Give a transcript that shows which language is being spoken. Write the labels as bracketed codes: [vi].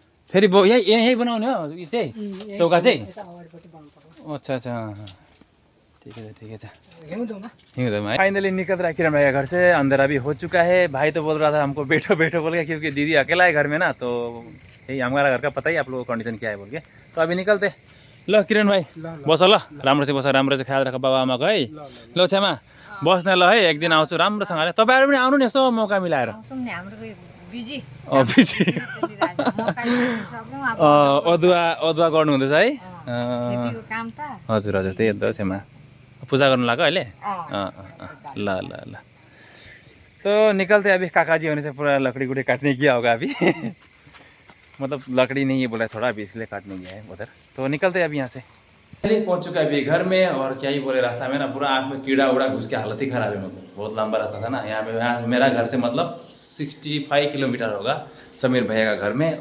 [ne] फेरि यही बनाउने हो यो चाहिँ चौका चाहिँ। [hi] अच्छा अच्छा, ठीक है ठीक है। फाइनली निकल रहा है किरण भाई का घर से, अंधेरा भी हो चुका है। भाई तो बोल रहा था हमको बैठो बैठो बोल के, क्योंकि दीदी अकेला है घर में ना। तो यही हमारा घर का पता ही आप लोगों को कंडीशन क्या है बोल के। तो अभी निकलते। [ne] ल किरण भाइ बस ल, राम्रो चाहिँ बस, राम्रो चाहिँ ख्याल राख बाबा आमाको है। ल छेमा बस्ने ल है, एक दिन आउँछु राम्रोसँगले। तपाईँहरू पनि आउनु नि यसो मौका मिलाएर। बिजी अदुवा गर्नु हुँदैछ है। हजुर हजुर, त्यही हो त छेमा, पूजा गर्नु लाग्यो अहिले। [hi] ल ल ल, तो निकलते अभी। काका जी होने से पूरा लकड़ी गुड़ी काटने गया होगा अभी। मतलब लकड़ी नहीं है बोला थोड़ा, अभी इसलिए काटने गया है उधर। तो निकलते अभी यहाँ से। पहुंच चुका है अभी घर में, और क्या ही बोले, रास्ता में ना पूरा आँख में कीड़ा उड़ा घुस के हालत ही खराब है। मतलब बहुत लंबा रास्ता था ना यहाँ से मेरा घर से मतलब 65 किलोमीटर होगा समीर भैया का घर में।